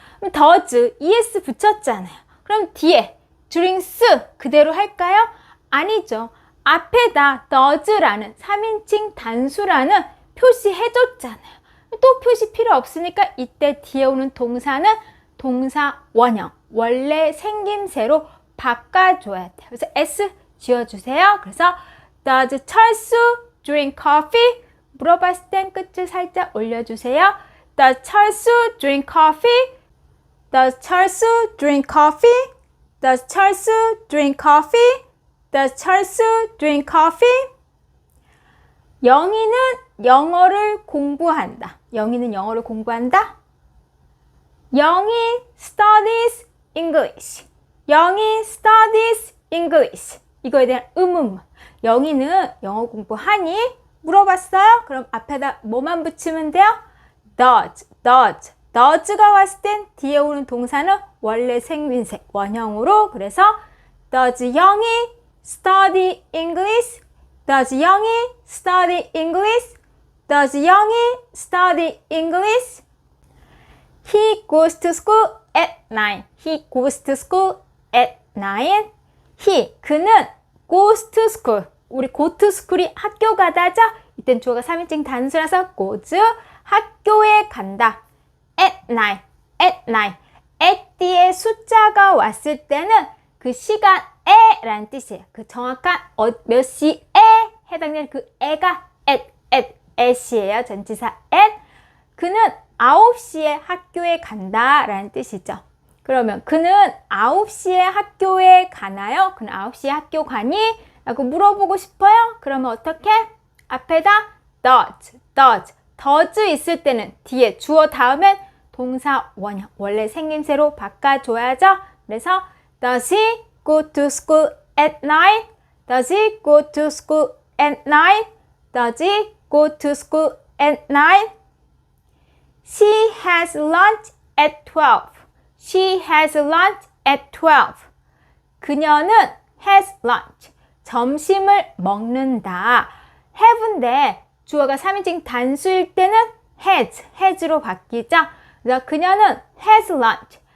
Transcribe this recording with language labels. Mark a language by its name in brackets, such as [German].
[Korean] 그럼 does, es 붙였잖아요. 그럼 뒤에 drinks 그대로 할까요? 아니죠. 앞에다 does라는 3인칭 단수라는 표시 해줬잖아요. 또 표시 필요 없으니까 이때 뒤에 오는 동사는 동사 원형, 원래 생김새로 바꿔줘야 돼요. 그래서 s 지워주세요. [English] 그래서 Does 철수 drink coffee? [Korean] 물어봤을 땐 끝을 살짝 올려주세요. [English] Does 철수 drink coffee? Does 철수 drink coffee? Does 철수 drink coffee? Does 철수 drink coffee? [Korean] 영희는 영어를 공부한다. 영희는 영어를 공부한다. [English] 영희 studies English. 영희 studies English. [Korean] 이거에 대한 의문문. 영희는 영어 공부하니? 물어봤어요? 그럼 앞에다 뭐만 붙이면 돼요? does가 왔을 땐 뒤에 오는 동사는 원래 생민색 원형으로. [English] 그래서 does 영희 study English? Does 영희 study English? Does 영희 study English? He goes to school at 9. He goes to school at 9. He, [Korean] 그는 [English] goes to school. [Korean] 우리 [English] go to school [Korean] 이 학교 가다죠? 이땐 주어가 3인칭 단수라서 goes, 학교에 간다. [English] at 9. [Korean] at 뒤에 숫자가 왔을 때는 그 시간에 라는 뜻이에요. 그 정확한 몇 시에 해당되는 그 에가 at이에요. 전치사 at. 그는 9시에 학교에 간다 라는 뜻이죠. 그러면 그는 9시에 학교에 가나요? 그는 9시에 학교 가니? 라고 물어보고 싶어요? 그러면 어떻게? 앞에다 does 있을 때는 뒤에 주어 다음엔 동사 원형, 원래 생김새로 바꿔줘야죠. [English] 그래서 Does he go to school at 9? Does he go to school at 9? Does he go to school at 9. She has lunch at 12. She has lunch at 12. [Korean] 그녀는 [English] has lunch. [Korean] 점심을 먹는다. have인데 주어가 3인칭 단수일 때는 has로 바뀌죠. 그래서 그녀는 [English] has lunch.